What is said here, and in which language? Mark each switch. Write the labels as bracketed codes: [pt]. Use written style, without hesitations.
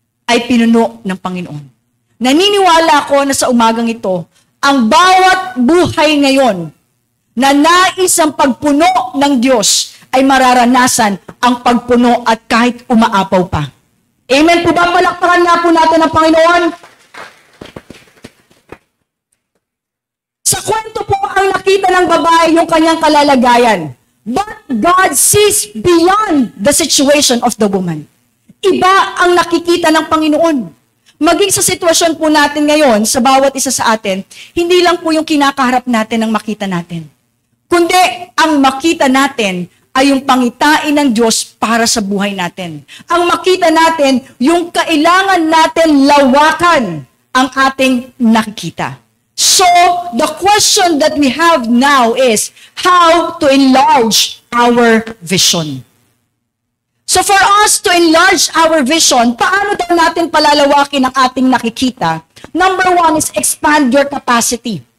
[tl] ay pinuno ng Panginoon. Naniniwala ako na sa umagang ito, ang bawat buhay ngayon na nais ang pagpuno ng Diyos ay mararanasan ang pagpuno at kahit umaapaw pa. Amen po ba? Palakpakan nga po natin ang Panginoon. Sa kwento po ang nakita ng babae yung kanyang kalalagayan. [en] But God sees beyond the situation of the woman. [tl] Iba ang nakikita ng Panginoon. Maging sa sitwasyon po natin ngayon, sa bawat isa sa atin, hindi lang po yung kinakaharap natin ang makita natin. Kundi ang makita natin ay yung pangitain ng Diyos para sa buhay natin. Ang makita natin, yung kailangan natin lawakan ang ating nakikita. [en] So, the question that we have now is how to enlarge our vision. So for us to enlarge our vision, [tl] paano daw natin palalawakin ang ating nakikita? [en] Number 1 is expand your capacity.